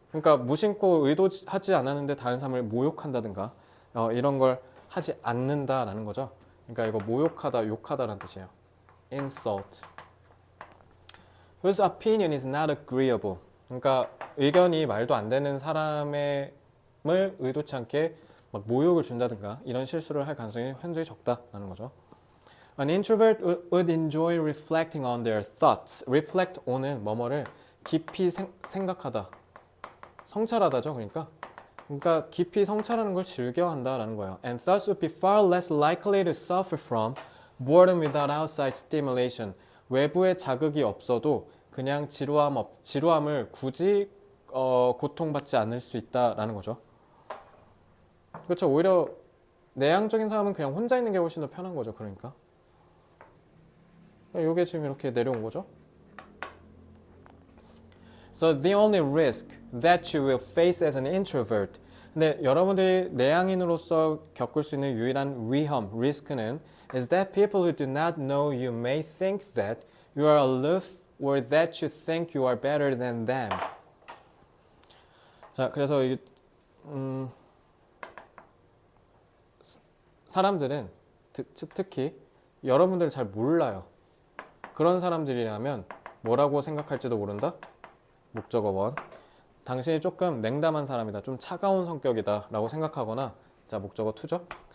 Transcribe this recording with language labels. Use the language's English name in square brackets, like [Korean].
[Korean] 그러니까 무심코 의도하지 않았는데 다른 사람을 모욕한다든가 이런 걸 하지 않는다라는 거죠. 그러니까 이거 모욕하다, 욕하다라는 뜻이에요. [English] insult. Whose opinion is not agreeable. [Korean] 그러니까 의견이 말도 안 되는 사람을 의도치 않게 막 모욕을 준다든가 이런 실수를 할 가능성이 현저히 적다라는 거죠. [English] An introvert would enjoy reflecting on their thoughts. [Korean] Reflect on은 뭐뭐를 깊이 생각하다. 성찰하다죠. 그러니까 깊이 성찰하는 걸 즐겨한다라는 거예요. [English] And thus would be far less likely to suffer from boredom without outside stimulation. [Korean] 외부의 자극이 없어도 그냥 지루함을 굳이 고통받지 않을 수 있다라는 거죠. 그렇죠. 오히려 내향적인 사람은 그냥 혼자 있는 게 훨씬 더 편한 거죠. 그러니까 이게 지금 이렇게 내려온 거죠. [English] So the only risk that you will face as an introvert. [Korean] 근데 여러분들이 내향인으로서 겪을 수 있는 유일한 위험, 리스크는 [English] is that people who do not know you may think that you are aloof or that you think you are better than them. [Korean] 자, 그래서 사람들은 특히 여러분들 잘 몰라요. 그런 사람들이라면 뭐라고 생각할지도 모른다. 목적어 원. 당신이 조금 냉담한 사람이다. 좀 차가운 성격이다 라고 생각하거나, 자, 목적어 투죠.